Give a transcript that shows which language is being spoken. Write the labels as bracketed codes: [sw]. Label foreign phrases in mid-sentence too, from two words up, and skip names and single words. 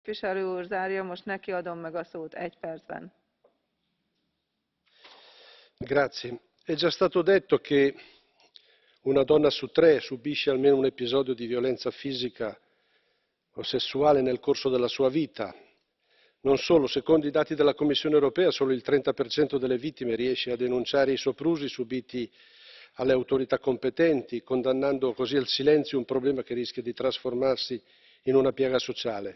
[hu] Képviselő úr zárja, most neki adom meg a szót 1 percben. [it] Grazie. È già stato detto che una donna su 3 subisce almeno un episodio di violenza fisica o sessuale nel corso della sua vita. Non solo, secondo i dati della Commissione europea, solo il 30% delle vittime riesce a denunciare i soprusi subiti alle autorità competenti, condannando così al silenzio un problema che rischia di trasformarsi in una piaga sociale.